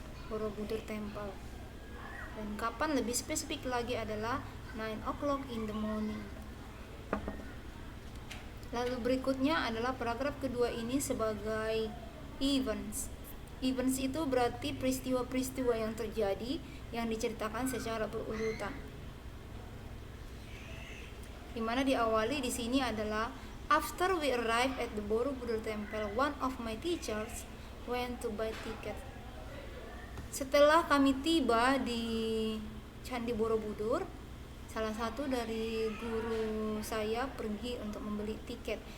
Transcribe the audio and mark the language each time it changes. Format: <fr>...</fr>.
<id>Borobudur Temple. Dan kapan lebih spesifik lagi adalah</id> <en>9 o'clock in the morning.</en> <id>Lalu berikutnya adalah paragraf kedua ini sebagai events. Events itu berarti peristiwa-peristiwa yang terjadi yang diceritakan secara berurutan. Dimana diawali di sini adalah</id> <en>after we arrived at the Borobudur Temple, one of my teachers went to buy ticket.</en> <id>Setelah kami tiba di Candi Borobudur, salah satu dari guru saya pergi untuk membeli tiket.</id>